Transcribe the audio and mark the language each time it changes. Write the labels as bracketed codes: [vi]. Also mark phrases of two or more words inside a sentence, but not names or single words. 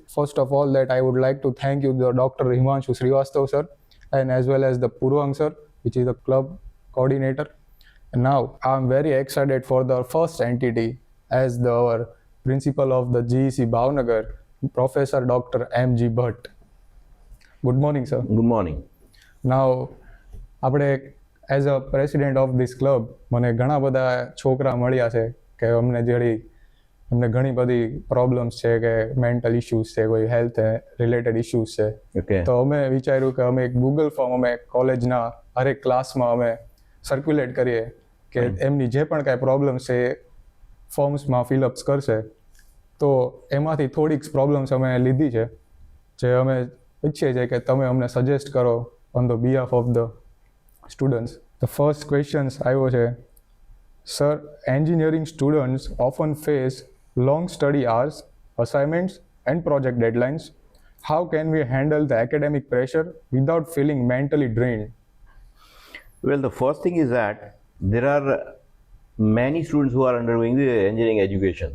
[en] First of all, that I would like to thank you, the Dr. Himanshu Srivastav sir, and as well as the Purvang sir, which is the club coordinator. And now, I'm very excited for the first entity as our principal of the GEC Bhavnagar, Professor Dr. M.G. Bhatt. Good morning, sir. Good morning. Now, [gu] આપણે [en] as a president of this club [gu] મને ઘણા બધા છોકરા મળ્યા છે કે અમને ઘણી બધી પ્રોબ્લેમ્સ છે કે [en] mental issues [gu] છે, કોઈ [en] health related issues [gu] છે. તો અમે વિચાર્યું કે અમે એક ગૂગલ ફોર્મ અમે કોલેજના હરેક ક્લાસમાં અમે સર્ક્યુલેટ કરીએ કે એમની જે પણ કાંઈ પ્રોબ્લેમ્સ છે એ ફોર્મ્સમાં ફિલઅપ્સ કરશે. તો એમાંથી થોડીક પ્રોબ્લેમ્સ અમે લીધી છે જે અમે ઈચ્છીએ છીએ કે તમે અમને સજેસ્ટ કરો [en] on the behalf of the students. The first questions [gu] આવ્યો છે, [en] sir, engineering students often face long study hours, assignments and project deadlines. How can we handle the academic pressure without feeling mentally drained? Well, the first thing is that there are many students who are undergoing the engineering education.